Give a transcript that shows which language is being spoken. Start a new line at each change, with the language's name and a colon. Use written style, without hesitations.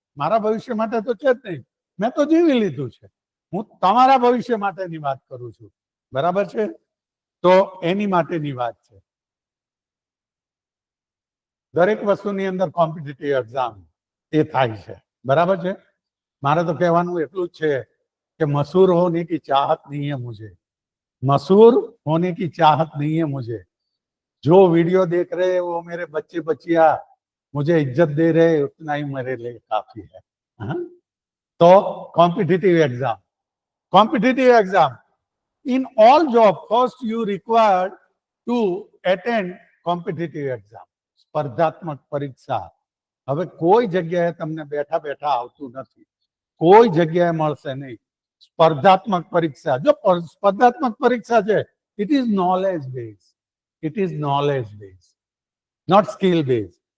Gujarati: મારા ભવિષ્ય માટે તો છે જ નહીં, મેં તો જીવી લીધું છે. હું તમારા ભવિષ્ય માટેની વાત કરું છું, બરાબર છે. તો એની માટેની વાત છે. દરેક વસ્તુની અંદર કોમ્પિટિટિવ એક્ઝામ એ થાય છે, બરાબર છે. મારે તો કહેવાનું એટલું જ છે
Hindi: कि मशहूर होने की चाहत नहीं है मुझे, मशहूर होने की चाहत नहीं है मुझे. जो वीडियो देख रहे हैं वो मेरे बच्चे बच्चियां मुझे इज्जत दे रहे हैं, उतना ही मेरे लिए काफी है. तो competitive exam
English: in all job first you required to attend competitive exam.
Gujarati: સ્પર્ધાત્મક પરીક્ષા હવે કોઈ જગ્યાએ તમને બેઠા બેઠા આવતું નથી, કોઈ જગ્યાએ મળશે નહીં. સ્પર્ધાત્મક પરીક્ષા, જો સ્પર્ધાત્મક પરીક્ષા છે,
English: It is knowledge base, it is knowledge base, not skill base.